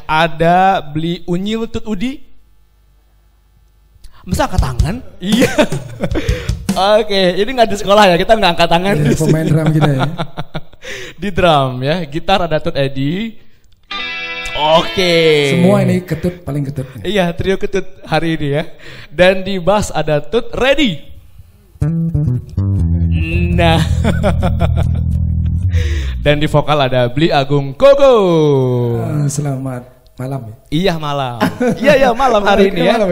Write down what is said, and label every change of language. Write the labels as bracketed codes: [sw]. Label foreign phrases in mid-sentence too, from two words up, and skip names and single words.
[id] Ada Bli Unyil Tut Udi. Masa angkat tangan? Iya. Oke, ini nggak di sekolah ya, kita nggak angkat tangan. Ya, pemain drum kita ya. Di drum ya, gitar ada Tut Edi. Oke. Semua ini ketut, paling ketut. Iya, trio ketut hari ini ya. Dan di bass ada Tut Ready. Nah. Dan di vokal ada Bli Agung Koko. Selamat malam ya? Iya malam. Iya malam hari ini ya.